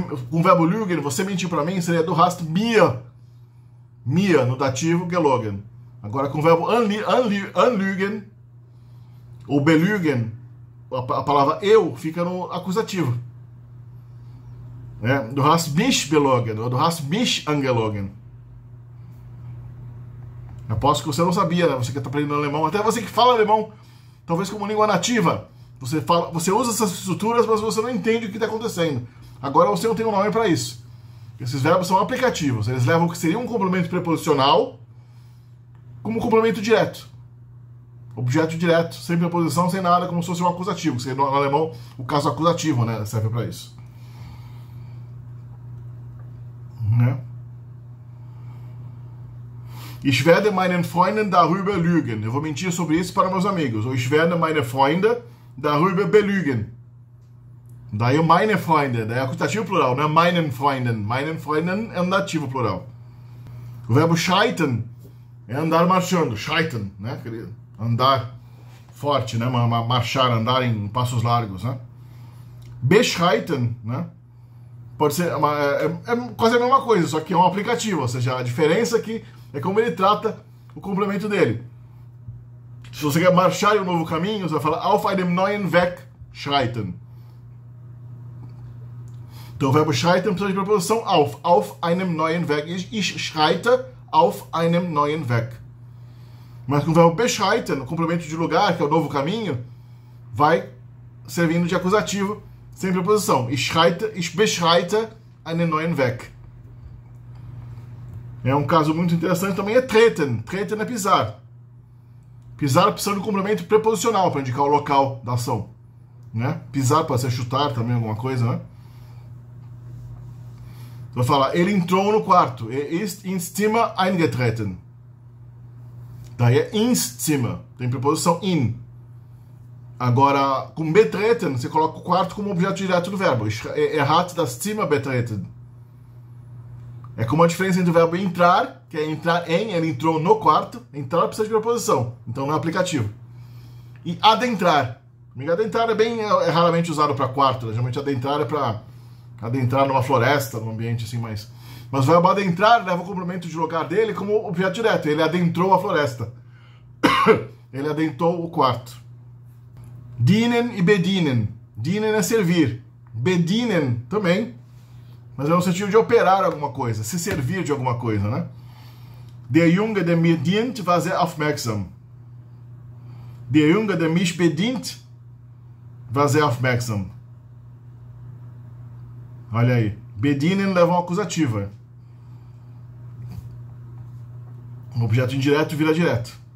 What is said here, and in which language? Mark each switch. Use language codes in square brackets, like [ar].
[pt] Com o verbo lügen, você mentiu para mim, seria [de] du hast mir [pt] no dativo, gelogen. Agora, com o verbo anlügen, ou belügen, a palavra eu fica no acusativo. né? [de] Du hast mich belogen, ou du hast mich angelogen. [pt] Aposto que você não sabia, né? Você que está aprendendo alemão, até você que fala alemão, talvez como língua nativa, você usa essas estruturas, mas você não entende o que está acontecendo. Agora você não tem um nome para isso. Esses verbos são aplicativos, eles levam o que seria um complemento preposicional como complemento direto. Objeto direto, sem preposição, sem nada, como se fosse um acusativo. Que no alemão, o caso acusativo, né, serve para isso. Né? [de] Ich werde meinen Freunden darüber lügen. [pt] Eu vou mentir sobre isso para meus amigos. Ou [de] ich werde meine Freunde darüber belügen. [pt] Daí o meine Freunde, daí é acusativo plural, não é [de] meinen Freunden. [pt] Meinen Freunden é um dativo plural. O verbo scheitern é andar marchando. Scheitern, né, querido? Andar forte, né? Marchar, andar em passos largos, né? Beschreiten, né? Pode ser é quase a mesma coisa, só que é um aplicativo, ou seja, a diferença aqui é como ele trata o complemento dele. Se você quer marchar em um novo caminho, você vai falar [de] auf einem neuen Weg schreiten. [pt] Então o verbo schreiten precisa de preposição [de] auf einem neuen Weg. Ich schreite auf einem neuen Weg. [pt] Mas com o verbo beschreiten, o complemento de lugar, que é o novo caminho, vai servindo de acusativo, sem preposição. [de] Ich beschreite einen neuen Weg. [pt] É um caso muito interessante também é treten. Treten é pisar. Pisar precisa de um complemento preposicional para indicar o local da ação. Né? Pisar pode ser chutar também, alguma coisa, né? Então falar, ele entrou no quarto. [de] Ist ins Zimmer eingetreten. [pt] Daí é ins Zimmer, tem preposição in. Agora, com betreten, você coloca o quarto como objeto direto do verbo. [de] Hat das Zimmer betreten. [pt] É como a diferença entre o verbo entrar, que é entrar em, ele entrou no quarto. Entrar precisa de preposição, então não é aplicativo. E adentrar. Adentrar é raramente usado para quarto. Geralmente adentrar é para adentrar numa floresta, num ambiente assim mais... Mas o verbo adentrar leva o complemento de lugar dele como objeto direto. Ele adentrou a floresta. Ele adentrou o quarto. Dienen e bedienen. Dienen é servir. Bedienen também. Mas é no sentido de operar alguma coisa. Se servir de alguma coisa, né? [de] Der Junge, der mir dient, war sehr aufmerksam. Der Junge, der mich bedient, war sehr aufmerksam. [pt] Olha aí. Bedienen leva uma acusativa. Um objeto indireto vira direto.